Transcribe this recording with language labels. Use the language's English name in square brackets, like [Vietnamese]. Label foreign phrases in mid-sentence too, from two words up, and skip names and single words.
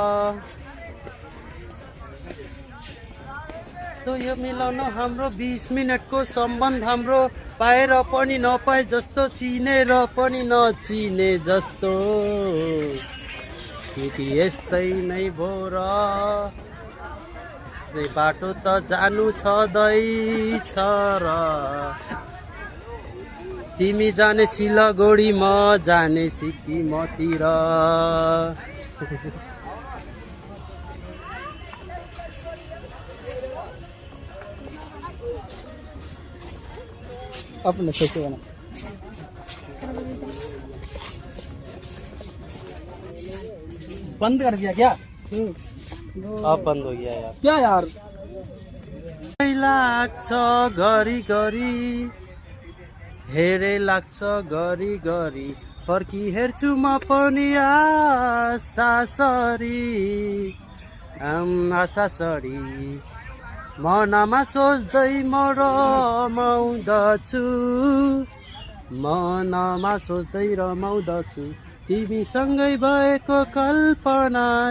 [Nepali] यो मिलाउन हाम्रो 20 मिनटको सम्बन्ध हाम्रो पाएर पनि नपाए जस्तो चिनेर पनि नचिने जस्तो केटी यस्तै नै भो र बाटो त जानु छँदैछ र तिमी जाने सिलगढी म जाने सिक्किमतिर [Hindi] अपने कैसे बना बंद कर दिया क्या? अब बन्द हो गया यार क्या यार [Nepali] लाग्छ घरी घरी हेरे लाग्छ घरी घरी फर्की हेर्छु म पनि आशा सरी मनमा सोच्दै म रमाउँदछु तिमीसँगै भएको कल्पना